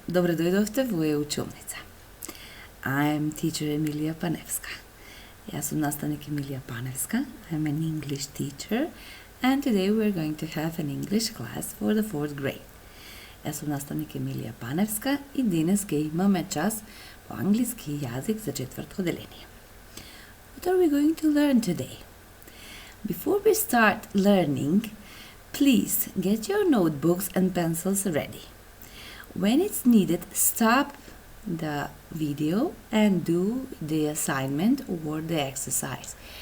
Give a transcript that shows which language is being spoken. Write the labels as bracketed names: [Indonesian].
[Macedonian] Добре дојдовте во ја училница. [English] I'm teacher Emilia Panevska. [Macedonian] Јас сум наставник Емилија Паневска. [English] I'm an English teacher and today we're going to have an English class for the 4th grade. [Macedonian] Јас сум наставник Емилија Паневска и денес ќе имаме час по англиски јазик за 4-то одделение. [English] What are we going to learn today? Before we start learning, please get your notebooks and pencils ready. When it's needed, stop the video and do the assignment or the exercise.